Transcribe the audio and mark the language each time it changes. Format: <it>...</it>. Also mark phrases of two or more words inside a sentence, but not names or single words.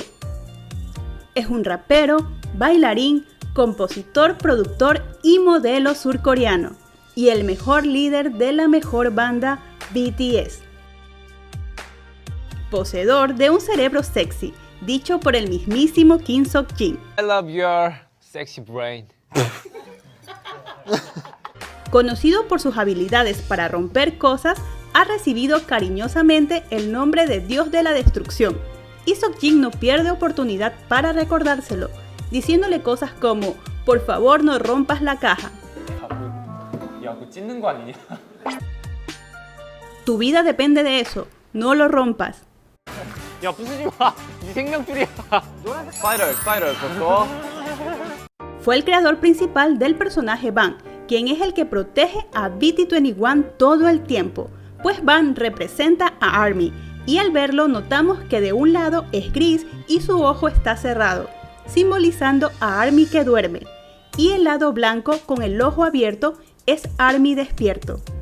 <es>Es un rapero, bailarín, compositor, productor y modelo surcoreano, y el mejor líder de la mejor banda BTS. Poseedor de un cerebro sexy, dicho por el mismísimo Kim Seok-jin.</es> <en>I love your sexy brain.</en> <es>Conocido por sus habilidades para romper cosas, ha recibido cariñosamente el nombre de Dios de la Destrucción, y Seok-jin no pierde oportunidad para recordárselo, diciéndole cosas como, por favor no rompas la caja.</es> <ko>야, 그거 찢는 거 아니냐?</ko> <es>Tu vida depende de eso, no lo rompas.</es> <ko>야, 부수지 마. 네 생명줄이야. 스파이럴, 그거.</ko> <es>Fue el creador principal del personaje Bang, quien es el que protege a BT21 todo el tiempo, pues Bang representa a ARMY, y al verlo notamos que de un lado es gris y su ojo está cerrado, simbolizando a ARMY que duerme, y el lado blanco con el ojo abierto es ARMY despierto.</es>